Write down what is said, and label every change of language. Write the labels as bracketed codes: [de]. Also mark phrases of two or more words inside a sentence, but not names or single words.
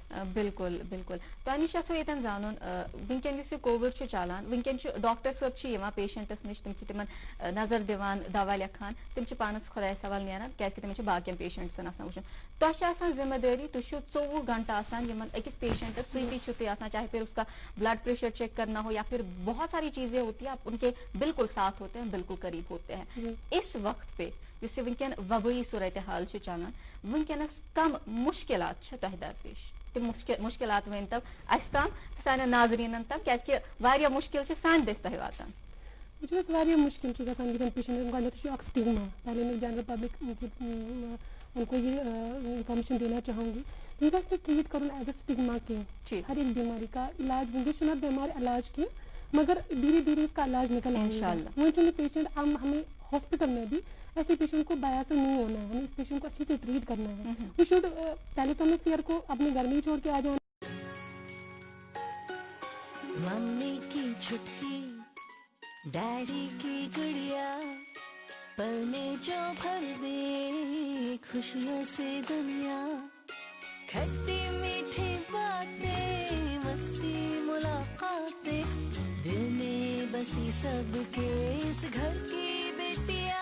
[ks] بالکل بالکل تۄہہِ نِش یژھو ییٚتٮ۪ن زانُن وٕنکٮ۪ن یُس یہِ کووِڈ چھُ چلان وٕنکٮ۪ن چھُ ڈاکٹر صٲب چھِ یِوان پیشنٹس نِش تِم چھِ تِمن نظر دِوان دوا لیکھان تِم چھِ پانس خۄدایس حوالہٕ نیران کیازِ کہِ تِمن چھِ باقین پیشنٹسن آسان وٕچھُن تۄہہِ چھِ آسان ذمہ دٲری تُہۍ چھِو 24 گھنٹہٕ آسان یِمن أکِس پیشنٹس سۭتی چھِو تُہۍ آسان [ur] چاہے پھر اس کا بلڈ پریشر چیک کرنا ہو یا پھر بہت ساری چیزیں ہوتی ہیں آپ ان کے بالکل ساتھ ہوتے ہیں بالکل قریب ہوتے ہیں. اس وقت پہ [ks] یُس یہِ وٕنکٮ۪ن وبٲیی صورتحال چھِ چلان وٕنکٮ۪نس کم مُشکلات چھِ تۄہہِ درپیش تِم مُشکلات ؤنۍتو اَسہِ تام سانٮ۪ن ناظریٖنن تام کیازِ کہِ واریاہ مُشکِل چھِ سانہِ دٔسۍ تۄہہِ واتان. وٕچھِو حظ واریاہ مُشکِل چھُ گژھان یِمن پیشنٹن گۄڈٕنیتھٕے چھُ اکھ سٹِگما [ur] پہلے میں جنرل پبلک ان کو یہ انفارمیشن دینا چاہوں گی [ks] یہ گژھِ نہٕ ٹریٖٹ کَرُن [en] as a stigma [ur] کینٛہہ ہر ایک بیماری کا علاج [ks] وٕنکٮ۪س چھُنہٕ بیمار علاج کینٛہہ [ur] مگر دھیرے دھیرے اس کا علاج نکل آئے گا. [ks] وۄنۍ چھُنہٕ [ur] پیشنٹ ہمیں ہاسپٹل میں بھی ایسے پیشنٹ کو بیاسر نہیں ہونا ہے ہمیں اس پیشنٹ کو اچھے سے ٹریٹ کرنا ہے. [en] we should [ur] پہلے تو ہمیں فیئر کو اپنے گھر میں ہی چھوڑ کے آ جانا. ممی کی چھٹکی ڈیڈی کی گڑیا پل میں جو بھر دے خوشیوں سے دنیا کھٹی میٹھی باتیں مستی ملاقاتیں دل میں بسی سب کے اس گھر کی بیٹیاں